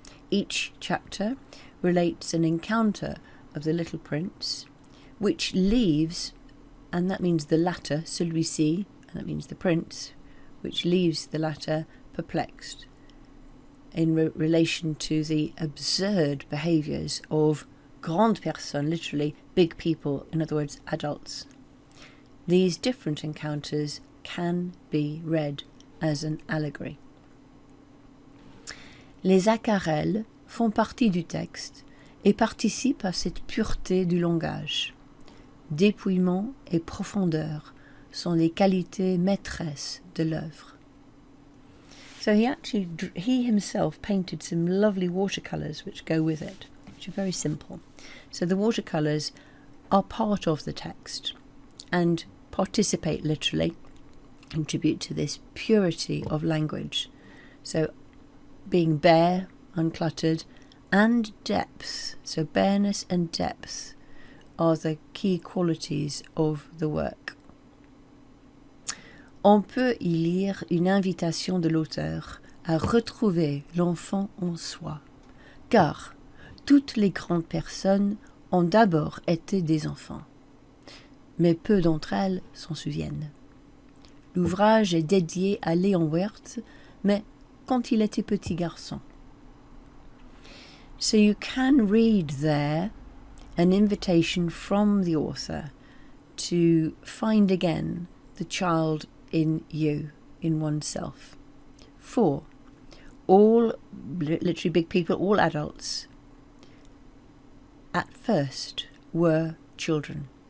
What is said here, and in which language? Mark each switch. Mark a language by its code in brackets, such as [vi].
[en] Each chapter relates an encounter of the little prince, which leaves, and that means the latter, [fr] celui-ci, [en] and that means the prince, which leaves the latter perplexed in relation to the absurd behaviours of [fr] grandes personnes, [en] literally big people, in other words, adults. These different encounters can be read as an allegory. [fr] Les aquarelles font partie du texte et participent à cette pureté du langage. Dépouillement et profondeur sont les qualités maîtresses de l'œuvre. [en] So he himself painted some lovely watercolours which go with it, which are very simple. So the watercolours are part of the text and participate literally, contribute to this purity of language. So being bare, uncluttered, and depth, so bareness and depth are the key qualities of the work. [fr] On peut y lire une invitation de l'auteur à retrouver l'enfant en soi, car toutes les grandes personnes ont d'abord été des enfants, mais peu d'entre elles s'en souviennent. L'ouvrage est dédié à Léon Werth, mais quand il était petit garçon. [en] So you can read there an invitation from the author to find again the child in you, in oneself. For all, literally big people, all adults, at first were children.